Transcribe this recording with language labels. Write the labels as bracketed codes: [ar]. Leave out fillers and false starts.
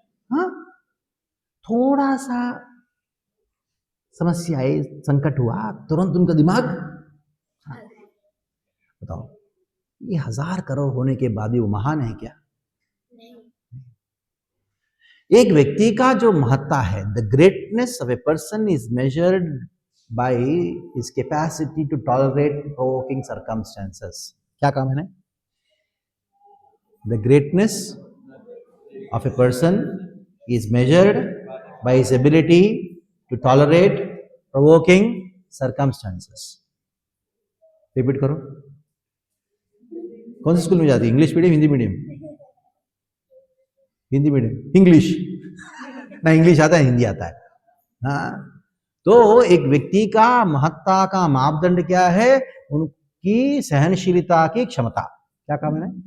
[hi] हाँ, थोड़ा सा समस्या आई, संकट हुआ, तुरंत उनका दिमाग, बताओ ये 1000 करोड़ होने के बाद भी वो महान है क्या? एक व्यक्ति का जो महत्ता है, [en] The greatness of a person is measured by his capacity to tolerate provoking circumstances. [hi] क्या काम है ना? [en] The greatness of a person is measured by his ability to tolerate provoking circumstances. [hi] Repeat करो। कौन से स्कूल में जाती है, English medium Hindi medium? Hindi medium, English ना, इंग्लिश आता है हिंदी आता है। हाँ, तो एक व्यक्ति का महत्ता का मापदंड क्या है, उनकी सहनशीलता की क्षमता। क्या कहा मैंने?